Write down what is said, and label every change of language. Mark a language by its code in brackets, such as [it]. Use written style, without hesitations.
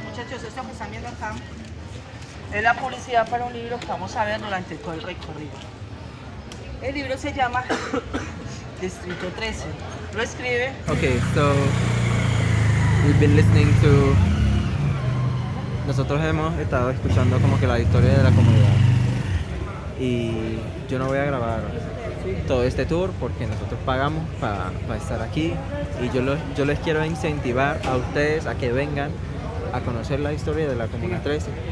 [es] Muchachos, esto que están viendo acá es la publicidad para un libro que vamos a ver durante todo el recorrido. El libro se llama Distrito 13. Lo escribe [en] Okay, so we've been listening to. [es] Nosotros hemos estado escuchando como que la historia de la comunidad. Y yo no voy a grabar todo este tour porque nosotros pagamos para estar aquí. Y yo les quiero incentivar a ustedes a que vengan a conocer la historia de la Comuna 13.